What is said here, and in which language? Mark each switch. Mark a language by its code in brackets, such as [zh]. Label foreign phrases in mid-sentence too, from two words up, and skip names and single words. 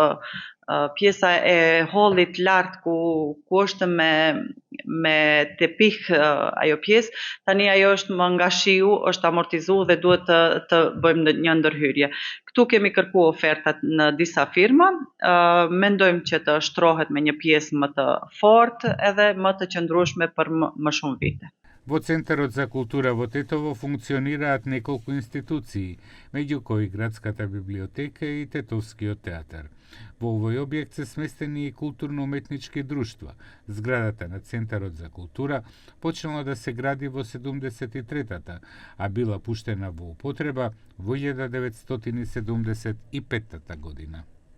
[sq] pjesa e hollit lart ku është me tepih ajo pjesë, tani ajo është më nga shiu, është amortizuar dhe duhet të bëjmë një ndërhyrje. Ktu kemi kërkuar ofertat në disa firma, mendojmë që të shtrohet me një pjesë më të fortë edhe më të qëndrueshme për më shumë vite. [mk] Во Центарот за култура во Тетово функционираат неколку институции, меѓу кои Градската библиотека и Тетовскиот театар. Во овој објект се сместени и културно-уметнички друштва. Зградата на Центарот за култура почнала да се гради во 73-та, а била пуштена во употреба во 1975 година.